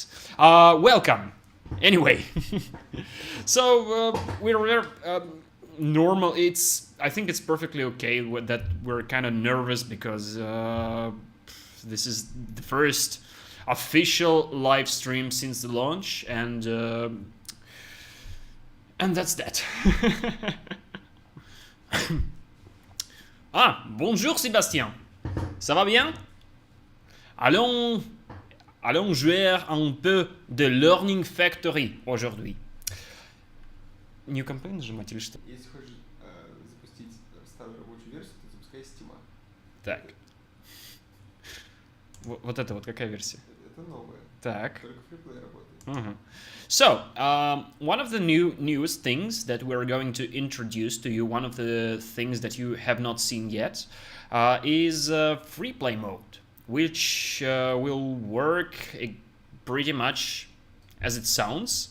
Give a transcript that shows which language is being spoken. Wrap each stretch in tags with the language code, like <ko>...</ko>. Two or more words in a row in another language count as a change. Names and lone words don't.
<en>Welcome. Anyway, so we're normal. I think it's perfectly okay that we're kind of nervous because this is the first official live stream since the launch, and that's that.</en> <fr>Ah, bonjour Sébastien. Ça va bien? Allons jouer un peu de Learning Factory aujourd'hui.</fr> <en>New campaign</en> <ru>нажимать или что? Если хочешь запустить старую рабочую версию, то запускай Steam. Так. Вот это вот какая версия? Это новая. Так. Только фриплей работает. Uh-huh.</ru> <en>So, one of the newest things that we're going to introduce to you, one of the things that you have not seen yet, is free play mode, which will work pretty much as it sounds.</en>